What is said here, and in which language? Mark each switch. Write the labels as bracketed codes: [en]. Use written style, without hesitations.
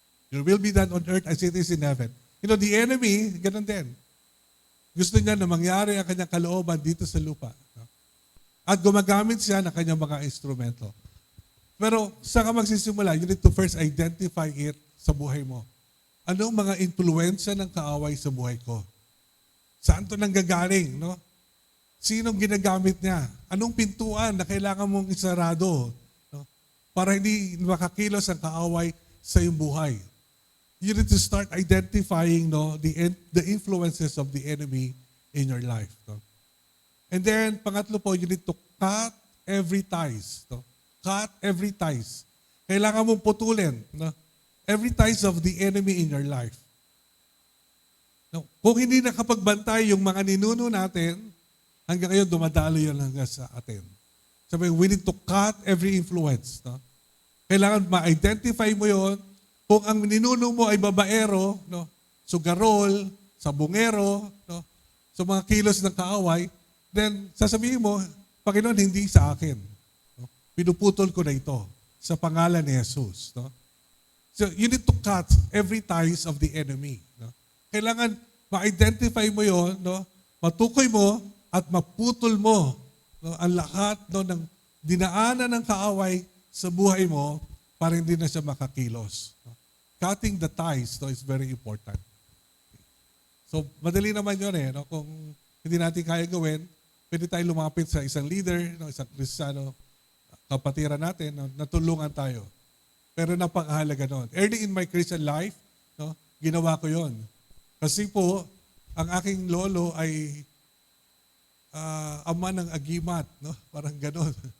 [en] Your will be done on earth as it is in heaven. You know, the enemy, [tl] ganun din. Gusto niya na mangyari ang kanyang kalooban dito sa lupa. At gumagamit siya ng kanyang mga instrumento. Pero saan ka magsisimula? [en] You need to first identify it [tl] sa buhay mo. Anong mga influensya ng kaaway sa buhay ko? Saan to nanggagaling? No? Sinong ginagamit niya? Anong pintuan na kailangan mong isarado? No? Para hindi makakilos ang kaaway sa iyong buhay. [en] You need to start identifying no, the influences of the enemy in your life. No? And then, [tl] pangatlo po, [en] you need to cut every ties. [tl] No? [en] Cut every ties. [tl] Kailangan mong putulin. No? [en] Every ties of the enemy in your life. No? [tl] Kung hindi nakapagbantay yung mga ninuno natin, hanggang ngayon dumadalo yun hanggang sa atin. Sabi, [en] we need to cut every influence. [tl] No? Kailangan ma-identify mo yon. Kung ang ninuno mo ay babaero, no? Sugarol, sabungero, no? So mga kilos ng kaaway, then sasabihin mo, Panginoon, hindi sa akin. No? Pinuputol ko na ito sa pangalan ni Jesus. No? [en] So you need to cut every ties of the enemy. [tl] No? Kailangan ma-identify mo yon, no? Matukoy mo at maputol mo no? Ang lahat no, ng dinaanan ng kaaway sa buhay mo para hindi na siya makakilos. No? [en] Cutting the ties no, is very important. [tl] So madali naman yun eh. No? Kung hindi natin kaya gawin, pwede tayo lumapit sa isang leader, no? Isang Kristiyano, kapatiran natin, no? Natulungan tayo. Pero napakahalaga nun. [en] Early in my Christian life, [tl] no, ginawa ko yon. Kasi po, ang aking lolo ay ama ng agimat. No? Parang ganon.